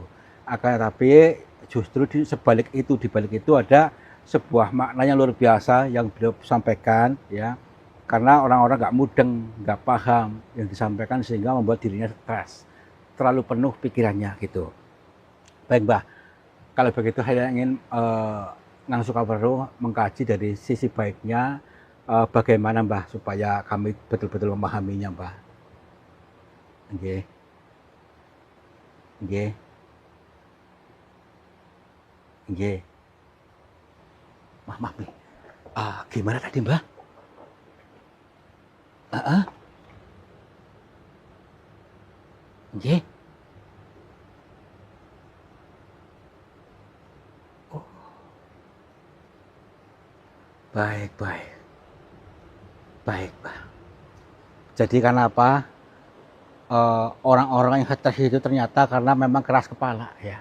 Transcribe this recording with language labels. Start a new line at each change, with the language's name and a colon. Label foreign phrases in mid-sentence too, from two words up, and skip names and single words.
Indonesian: Akan tetapi justru di balik itu ada sebuah makna yang luar biasa yang beliau sampaikan ya, karena orang-orang nggak mudeng, nggak paham yang disampaikan sehingga membuat dirinya stres, terlalu penuh pikirannya gitu. Baik Mbah, kalau begitu saya ingin Ngang Sukaweruh mengkaji dari sisi baiknya, bagaimana Mbah supaya kami betul-betul memahaminya Mbah.
Javanese: Nggih, nggih, nggih.
Indonesian: Maaf nih. Gimana tadi Mbah?
Javanese: Heeh, nggih.
Indonesian: Oh, baik, baik. Baik, Mbah. Jadi karena apa? Orang-orang yang stres itu ternyata karena memang keras kepala ya.